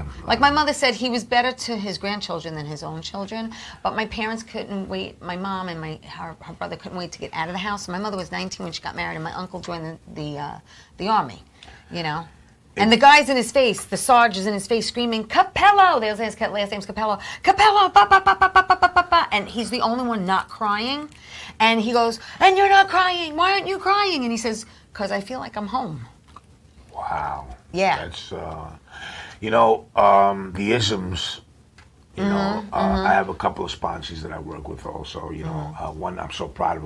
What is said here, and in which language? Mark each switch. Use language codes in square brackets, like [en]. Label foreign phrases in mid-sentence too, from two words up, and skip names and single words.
[en] Like my mother said, he was better to his grandchildren than his own children. But my parents couldn't wait. My mom and her brother couldn't wait to get out of the house. My mother was 19 when she got married, and my uncle joined the army. And the guy's in his face, the Sarge is in his face screaming, Capello! His last name's Capello. Capello! Ba, ba, ba, ba, ba, ba, ba, ba. And he's the only one not crying. And he goes, and you're not crying. Why aren't you crying? And he says, because I feel like I'm home. Wow. Yeah. That's, the isms, I have a couple of sponsors that I work with also, one, I'm so proud of him.